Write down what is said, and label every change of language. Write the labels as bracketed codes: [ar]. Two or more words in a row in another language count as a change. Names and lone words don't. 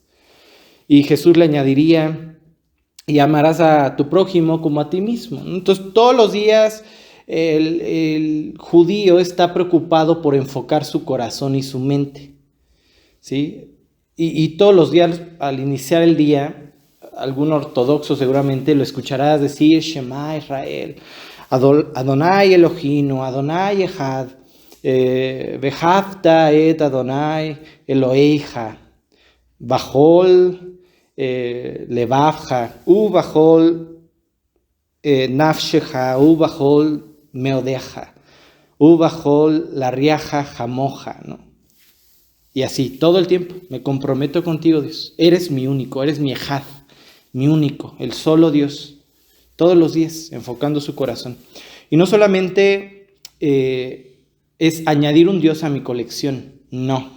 [es] Y Jesús le añadiría, y amarás a tu prójimo como a ti mismo. Entonces todos los días el judío está preocupado por enfocar su corazón y su mente, ¿sí? Y todos los días al iniciar el día, algún ortodoxo seguramente lo escucharás decir, [he] שמע ישראל אדוני אלוהינו אדוני אחד ואהבת את אדוני אלוהיך, בכל לבבך בכל נפשך בכל מאודך, [es] ¿no? Y así, todo el tiempo, me comprometo contigo, Dios. Eres mi único, eres [he] mi Ejad, [es] mi único, el solo Dios. Todos los días, enfocando su corazón. Y no solamente es añadir un Dios a mi colección, no.